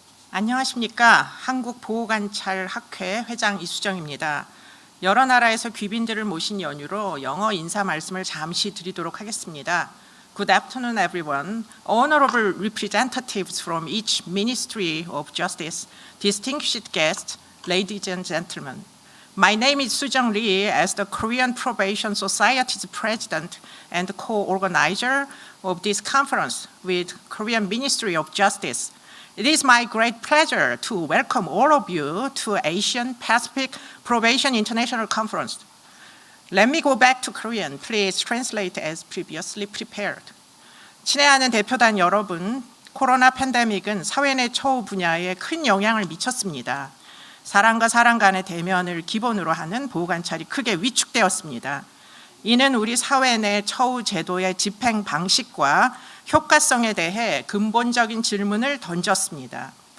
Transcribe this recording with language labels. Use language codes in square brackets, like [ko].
[ko] 안녕하십니까. 한국보호관찰학회 회장 이수정입니다. 여러 나라에서 귀빈들을 모신 연유로 영어 인사 말씀을 잠시 드리도록 하겠습니다. [en] Good afternoon, everyone. Honorable representatives from each Ministry of Justice, distinguished guests, ladies and gentlemen. My name is Soo-jung Lee, as the Korean Probation Society's president and co-organizer of this conference with Korean Ministry of Justice. It is my great pleasure to welcome all of you to Asian Pacific Probation International Conference. Let me go back to Korean. Please translate as previously prepared. [ko] 친애하는 대표단 여러분, 코로나 팬데믹은 사회 내 처우 분야에 큰 영향을 미쳤습니다. 사람과 사람 간의 대면을 기본으로 하는 보호관찰이 크게 위축되었습니다. 이는 우리 사회 내 처우 제도의 집행 방식과 효과성에 대해 근본적인 질문을 던졌습니다.